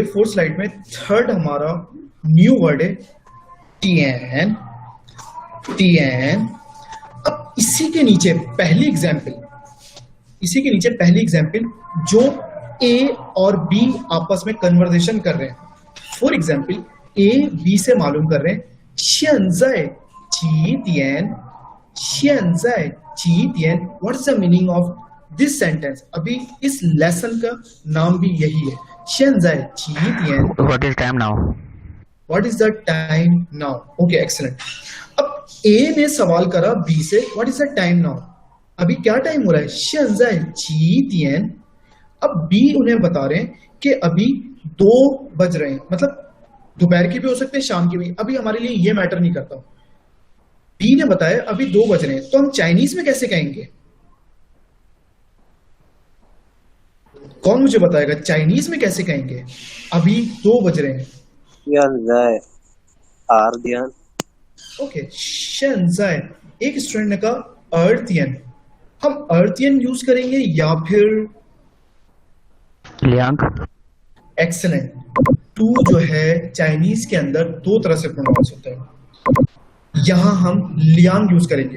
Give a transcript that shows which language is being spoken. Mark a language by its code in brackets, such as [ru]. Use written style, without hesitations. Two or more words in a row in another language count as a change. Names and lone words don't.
[en] fourth slide [hi] में थर्ड हमारा [en] new word [hi] है टीएन। टीएन। अब इसी के नीचे पहली एग्जाम्पल, इसी के नीचे पहली एग्जाम्पल जो ए और बी आपस में कन्वर्सेशन कर रहे हैं। [en] for example [hi] ए बी से मालूम कर रहे हैं [zh] 现在几点 现在几点 [en] what is the meaning of this sentence. [hi] अभी इस लेसन का नाम भी यही है, [zh] 现在几点 [en] What is time now? What is the time now. Okay, excellent. [hi] अब ए ने सवाल करा बी से [en] what is the time now, [hi] अभी क्या टाइम हो रहा है, [zh] 现在几点। [hi] अब बी उन्हें बता रहे हैं कि अभी 2 बज रहे हैं, मतलब दोपहर की भी हो सकते हैं, शाम की भी, अभी हमारे लिए ये मैटर नहीं करता। बी ने बताया अभी 2 बज रहे हैं, तो हम चाइनीज में कैसे कहेंगे? कौन मुझे बताएगा चाइनीज में कैसे कहेंगे अभी 2 बज रहे हैं? [zh] 现在 अर्धियन। [hi] ओके, [zh] 现在। [hi] एक स्टूडेंट ने कहा अर्थियन, हम अर्थियन यूज करेंगे या फिर [zh] Liang. [hi] एक्सेलेंट। टू जो है चाइनीज के अंदर 2 तरह से प्रोनाउंस होता है, यहां हम लियांग यूज करेंगे।